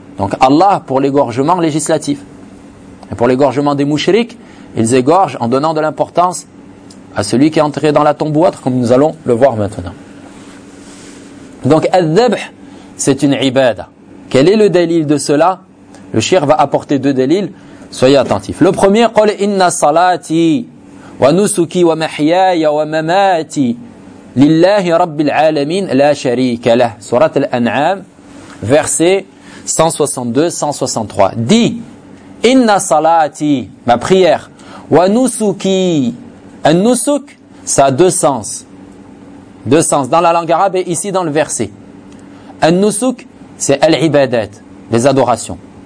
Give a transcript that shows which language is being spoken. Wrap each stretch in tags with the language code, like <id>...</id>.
<fr>Donc Allah pour l'égorgement législatif. Et pour l'égorgement des mouchriks, ils égorgent en donnant de l'importance à celui qui est enterré dans la tombe ou autre, comme nous allons le voir maintenant. Donc al-dhabh, c'est une ibada. Quel est le dalil de cela? Le shir va apporter deux dalils. Soyez attentifs. Le premier,</fr> <ar>قُلْ إِنَّ صَلَاتِي وَنُسُكِي وَمَحْيَايَ وَمَمَاتِي لِلَّهِ رَبِّ الْعَالَمِينَ لَا شَرِيكَ لَهُ.</ar> <fr>Surat al-An'am, verset 162-163. Dit,</fr> <ar>إِنَّ صَلَاتِي,</ar> <fr>ma prière, وَنُسُكِي, un nusuk, ça a deux sens. Deux sens dans la langue arabe et ici dans le verset. Un nusuk, c'est al-ibadat, les adorations.</fr>